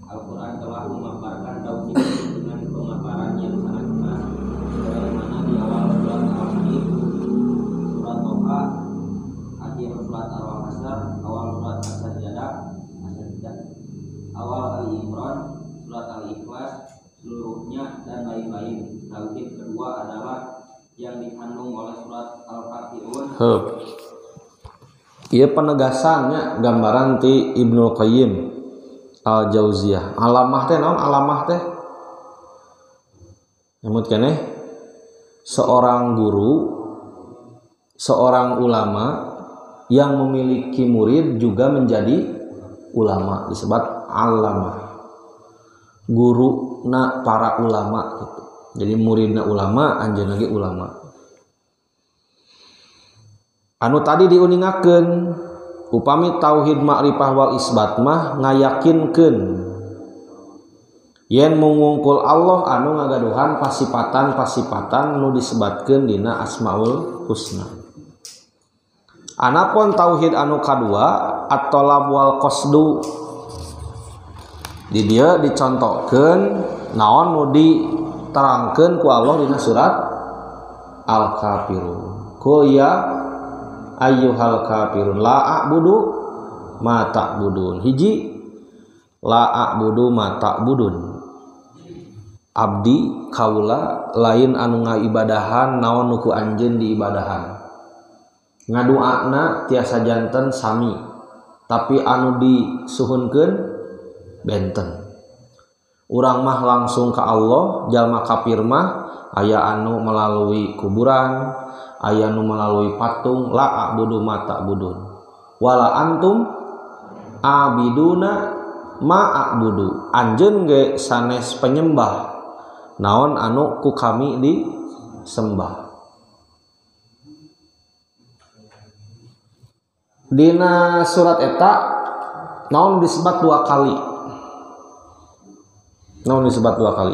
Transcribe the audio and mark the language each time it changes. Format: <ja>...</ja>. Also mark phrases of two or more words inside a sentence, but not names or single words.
<id>Al-Quran telah memaparkan tauhid dengan pemaparan yang sangat jelas, sebagaimana di awal surat Al-Hadid, surat Toha, akhir surat Al-Hasr, awal surat As-Sajdah, awal Al-Imran, surat Al-Ikhlas, seluruhnya dan lain-lain. Tauhid kedua adalah yang dikandung oleh surat Al-Kafirun.</id> <su>Ieu penegasannya gambaran ti Ibnu Qayyim Al-Jauziyah. Alamah teh naon alamah teh? Nyamut keneh</su> <id>seorang guru, seorang ulama yang memiliki murid juga menjadi ulama, disebut alamah.</id> <su>Guru na para ulama gitu. Jadi muridna ulama, anjeunna ge ulama. Anu tadi diuningakeun upami tauhid</su> <ar>معرفة والإثبات</ar> <su>mah ngayakinkeun yen mungungkul Allah anu ngagaduhan pasipatan-pasipatan nu disebatkeun dina Asmaul Husna. Anapun tauhid anu kadua</su> <ar>الطلب والقصد,</ar> <su>di dieu dicontohkeun naon nu diterangkeun ku Allah dina surat Al-Kafirun.</su> <ar>قل يا أيها الكافرون لا أعبد ما تعبدون. Hiji لا أعبد ما تعبدون,</ar> <su>abdi kaula lain anu ngaibadahan naon nu ku anjeun diibadahan. Ngaduana tiasa janten sami, tapi anu disuhunkeun benten. Urang mah langsung ka Allah, jalma kafir mah aya anu melalui kuburan, aya nu melalui patung.</su> <ar>لا أعبد ما تعبدون ولا أنتم عابدون ما أعبد.</ar> <su>Anjeun ge sanes penyembah naon anu ku kami disembah. Dina surat eta naon disebut dua kali. Naon disebut dua kali?</su>